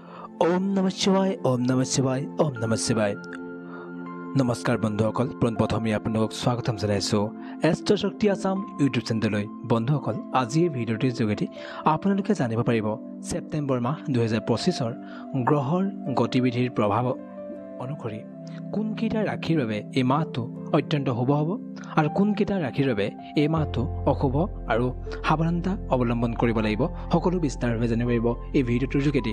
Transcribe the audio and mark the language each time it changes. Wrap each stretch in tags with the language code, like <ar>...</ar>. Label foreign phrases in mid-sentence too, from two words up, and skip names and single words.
<sa>ओम नमः शिवाय ओम नमः शिवाय ओम नमः शिवाय।</sa> <as>নমস্কাৰ বন্ধুসকল, পোনপ্ৰথমে আপোনালোকক স্বাগতম জনাইছো এষ্ট্ৰ শক্তি আসাম ইউটিউব চেনেললৈ। বন্ধুসকল, আজিৰ ভিডিঅ'টিৰ যোগেদি আপোনালোকে জানিব পাৰিব ছেপ্টেম্বৰ মাহ 2025ৰ গ্ৰহৰ গতিবিধিৰ প্ৰভাৱ অনুসৰি কোনকেইটা ৰাশিৰ বাবে এই মাহটো অত্যন্ত শুভ হ'ব আৰু কোনকেইটা ৰাশিৰ বাবে এই মাহটো অশুভ আৰু সাৱধানতা অৱলম্বন কৰিব লাগিব সকলো বিস্তাৰভাৱে জানিব পাৰিব এই ভিডিঅ'টোৰ যোগেদি।</as>